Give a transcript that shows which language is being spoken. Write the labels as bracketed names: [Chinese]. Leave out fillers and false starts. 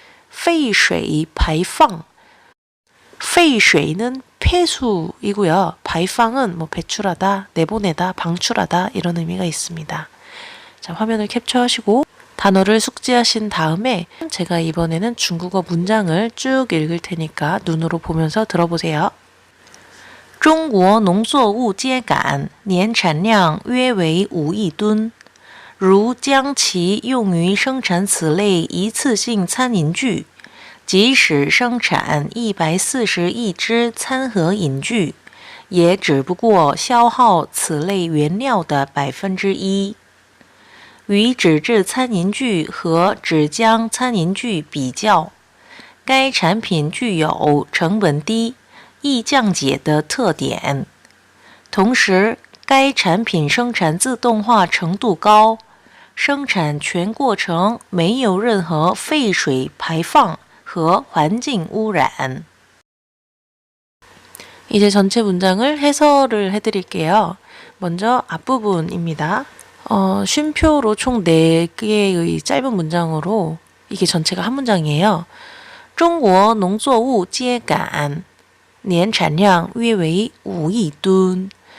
[Korean] 废水排放, 废水는 폐수이고요. 排放은 배출하다, 내보내다, 방출하다 이런 의미가 있습니다. 자, 화면을 캡처하시고 단어를 숙지하신 다음에 제가 이번에는 중국어 문장을 쭉 읽을 테니까 눈으로 보면서 들어보세요. [Chinese] 中国农作物秸秆年产量约为5亿吨，如将其用于生产此类一次性餐饮具，即使生产140亿只餐盒饮具，也只不过消耗此类原料的1%。与纸质餐饮具和纸浆餐饮具比较，该产品具有成本低、易降解的特点。同时，该产品生产自动化程度高，生产全过程没有任何废水排放和环境污染。 [Korean] 이제 전체 문장을 해설을 해드릴게요. 먼저 앞부분입니다. 쉼표로 총 4개의 짧은 문장으로 이게 전체가 한 문장이에요. [Chinese] 中国农作物秸秆年产量约为5亿吨.